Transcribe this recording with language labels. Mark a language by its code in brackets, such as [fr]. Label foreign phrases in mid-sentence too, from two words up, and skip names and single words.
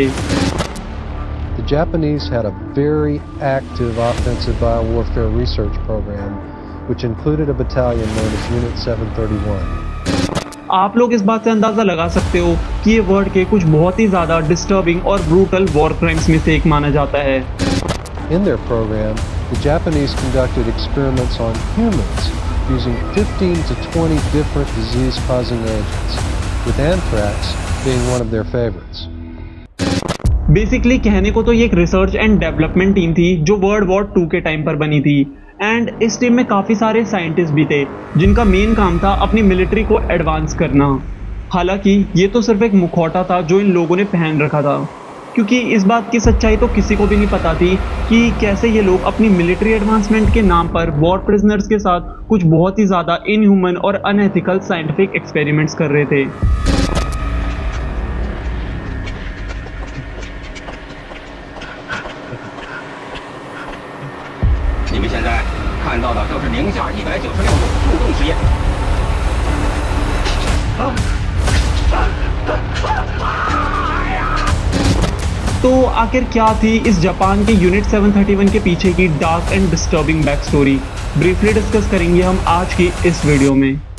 [en] The Japanese had a very active offensive biowarfare research program, which included a battalion known as Unit 731. [hi] आप लोग इस बात से अंदाज़ा लगा सकते हो कि ये वर्ल्ड के कुछ बहुत ही ज़्यादा डिस्टर्बिंग और [en] brutal war crimes [hi] में से एक माना जाता है। [en] In their program, the Japanese conducted experiments on humans using 15 to 20 different disease-causing agents, with anthrax being one of their favorites. [hi] बेसिकली कहने को तो ये एक [en] research and development team [hi] थी जो [en] world war 2 [hi] के टाइम पर बनी थी, एंड इस टीम में काफ़ी सारे साइंटिस्ट भी थे जिनका मेन काम था अपनी मिलिट्री को एडवांस करना। हालांकि ये तो सिर्फ एक मुखौटा था जो इन लोगों ने पहन रखा था, क्योंकि इस बात की सच्चाई तो किसी को भी नहीं पता थी कि कैसे ये लोग अपनी [en] military advancement [hi] के नाम पर [en] war prisoners [hi] के साथ कुछ बहुत ही ज़्यादा इनह्यूमन और [en] unethical scientific experiments [hi] कर रहे थे। [zh] 你们现在看到的正是零下196度速冻实验。 [hi] तो आखिर क्या थी इस जापान के यूनिट 731 के पीछे की [en] dark and disturbing back story, [hi] ब्रीफली डिस्कस करेंगे हम आज की इस वीडियो में।